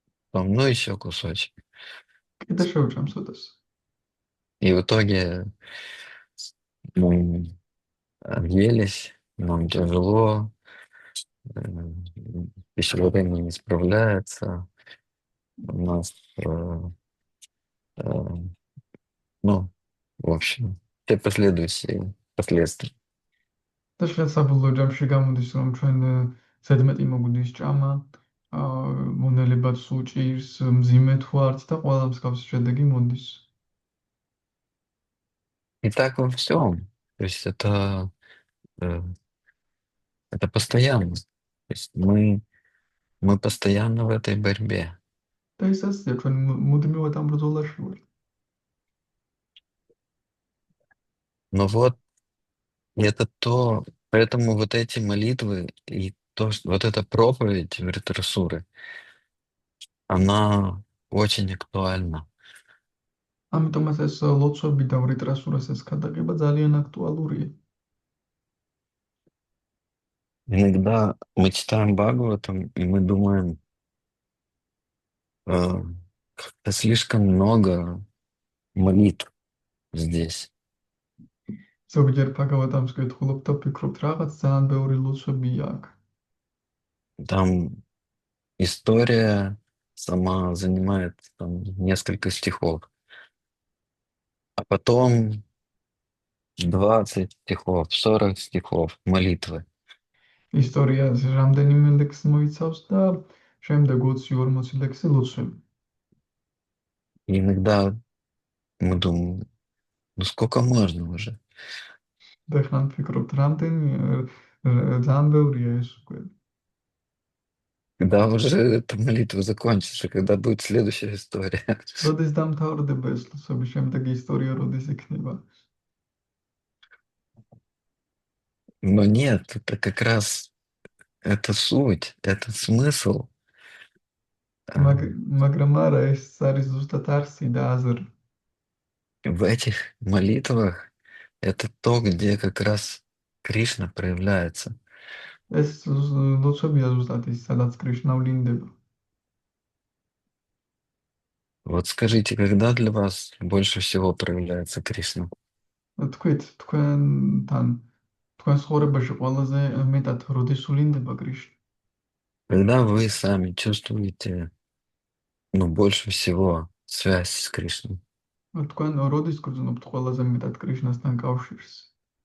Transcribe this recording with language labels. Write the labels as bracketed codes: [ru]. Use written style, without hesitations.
[ru] Потом, ну еще кусочек. [ka] კიდევ შევჭამ ცოტას. [ru] И в итоге мы объелись, нам тяжело, э, пищеварение не справляется, у нас, э, ну, в общем, все последующие последствия. [ka] და შენ საბოლოო ჯამში გამოდის, რომ ჩვენ ზედმეტი მოგვდის ჭამა, მონელებად სუჭირს, მძიმე თუ არც და ყველა მსგავსი შედეგი მოდის. [ru] И так во всем. То есть э, это постоянно. То есть мы постоянно в этой борьбе. [ka] და ის ასეა, ჩვენ მუდმივად ამ ბრძოლაში ვართ. [ru] Но вот и это то, поэтому вот эти молитвы и вот эта проповедь Вритрасуры, она очень актуальна. [ka] ამიტომაც ეს ლოცვები და ვრიტრასურას ეს ქადაგება ძალიან აქტუალურია. [ru] Иногда мы читаем Бхагаватам, и мы думаем, как-то слишком много молитв здесь. [ka] ზოგჯერ ფაგავატამს გეთხოვობ და ვფიქრობთ, რაღაც ძალიან ბევრი ლოცვებია აქ. [ru] Там история сама занимает там, несколько стихов. А потом 20 стихов, 40 стихов молитвы. [ka] ისტორია რამდენიმე ლექსს მოიცავს და შემდეგ 20-40 ლექსი ლოცვები. [ru] И иногда мы думаем, ну сколько можно уже? [ka] და ხან ვფიქრობთ, რამდენი ძალიან ბევრია ეს უკვე. [ru] Когда уже эта молитва закончится, когда будет следующая история. [ka] როდის დამთავრდება ეს ლოცვები, შემდეგი ისტორია როდის იქნება? [ru] Но нет, это как раз это суть, это смысл. [ka] მაგრამ არა, ეს არის ზუსტად არსი და აზრი. [ru] В этих молитвах это то, где как раз Кришна проявляется. [ka] ეს ლოცვებია ზუსტად ის, სადაც კრიშნა ვლინდება. [ru] Вот скажите, когда для вас больше всего проявляется Кришна? [ka] თქვით, თქვენ ცხოვრებაში ყველაზე მეტად როდის ვლინდება კრიშნა? [ru] Когда вы сами чувствуете, ну, больше всего связь с Кришной? [ka] თქვენ როდის გრძნობთ ყველაზე მეტად კრიშნასთან კავშირს?